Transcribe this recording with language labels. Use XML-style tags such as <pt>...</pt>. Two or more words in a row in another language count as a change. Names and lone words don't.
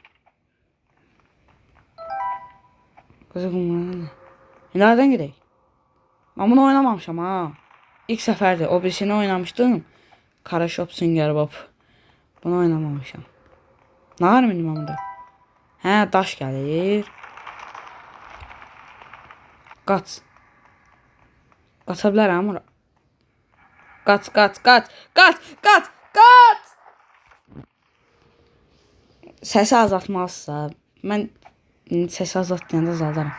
<tr>Kızım. Nereden gidelim? Ben bunu oynamamışım ha. İlk seferde o birisini oynamıştım. Kara Shop Sünger Bob. Bunu oynamamışım. Ne var benim onda? He daş gelir.</tr> <az>Qaç. Qaça bilərəm ora. Qaç. Səsi azaltmazsa mən səsi azaltdığında azaldaram.</az>